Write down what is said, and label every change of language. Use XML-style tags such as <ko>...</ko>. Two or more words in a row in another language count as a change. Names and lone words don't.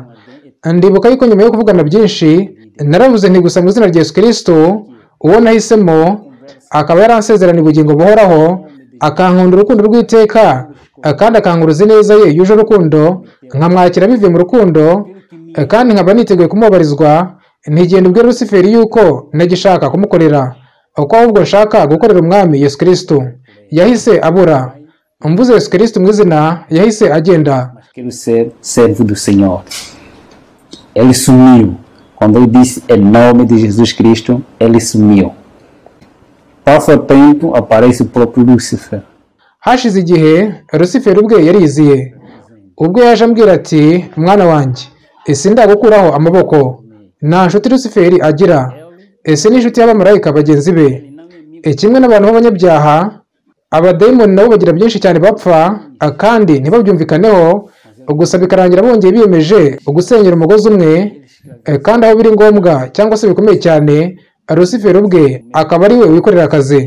<rw>Ndibuka yuko nyuma yo kuvugana byinshi naravuze nti gusa mu izina rya Yesu Kristo uwo nahisemo akaba yaransezeraniye ubugingo buhoraho, akankunda urukundo rw'iteka kandi akankuruza neza ye yuje urukundo, nkamwakira bivuye mu rukundo kandi nkaba niteguye kumubabarizwa. Ntigenda ubwira Lusiferi yuko nagishaka kumukorera, uko ahubwo nshaka gukorera umwami Yesu Kristo. Yahise abura. Mvuze Yesu Kristo mu izina yahise agenda.</rw> <pt>Quero ser servo do Senhor. Ele sumiu. Quando eu disse em nome de Jesus Cristo, ele sumiu. Passa o tempo, aparece o próprio Lúcifer.</pt> <rw>Hashize igihe Lusiferi ubwe yariziye. Ubwo yaje ambwira ati mwana wanjye, ese ndagukuraho amaboko. Nta nshuti Lusiferi agira. Ese ni inshuti y'abamarayika bagenzi be. Kimwe n'abantu b'abanyabyaha, abadayimoni nabo bagira byinshi cyane bapfa kandi ntibabyumvikaneho, gusa bikarangira bongeye biyemeje gusenyera umugozi umwe, kandi aho biri ngombwa cyangwa se bikomeye cyane, Lusiferi ubwe akaba ari we wikorera akazi.</rw>